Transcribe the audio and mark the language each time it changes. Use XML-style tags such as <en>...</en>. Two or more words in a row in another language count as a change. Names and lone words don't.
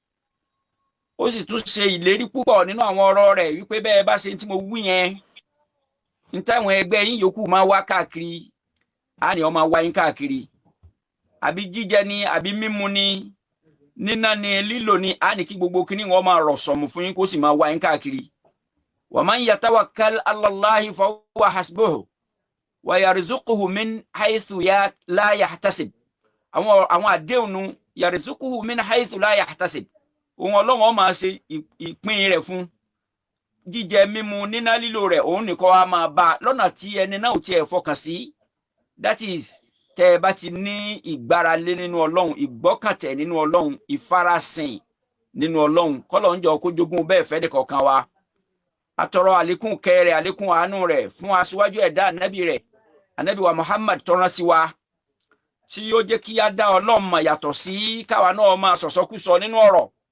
<yo>Ó sì tún ṣe ìlérí púpọ̀ nínú àwọn ọ̀rọ̀ rẹ̀ wípé bẹ́ẹ̀ bá ṣe tí mo wí yẹn, ní táwọn ẹgbẹ́ yín yòókù máa wá káàkiri, á ní ó máa wá yín káàkiri, àbí jíjẹ ni àbí mímu ni, níná ni lílò ni, á ní kí gbogbo kíní wọn máa rọ̀ sọ̀mù fún yín kó sì máa wá yín káàkiri.</yo> <ar>ومن يتوكل على الله فهو حسبه ويرزقه من حيث لا يحتسب.</ar> <yo>Àwọn àdéhùn nu</yo> <ar>يرزقه من حيث لا يحتسب.</ar> <yo>Òun Ọlọ́run ó máa ṣe ìpín rẹ̀ fún jíjẹ mímu níná lílò rẹ̀, òun nìkan wá máa bá lọ́nà tí ẹni náà ò tiẹ̀ fọkàn sí.</yo> <en>That is,</en> <yo>tẹ́ ẹ bá ti ní ìgbáralé nínú Ọlọ́run, ìgbọ́kàntẹ̀ nínú Ọlọ́run, ìfarasìn nínú Ọlọ́run, k'Ọlọ́run jọ kó jogún bẹ́ẹ̀ fẹ́ nìkọ̀ọ̀kan wa. Atọrọ àlékún kẹrẹ àlékún àánú rẹ̀ fún aṣíwájú ẹ̀dá ànábì rẹ̀, ànábì wa Muhammad tó rán sí wa, tí yóò jẹ́ kí á dá Ọlọ́run mọ̀ yàtọ̀ sí káwa náà máa sọ̀sọ́kúsọ nínú ọ̀rọ̀.</yo>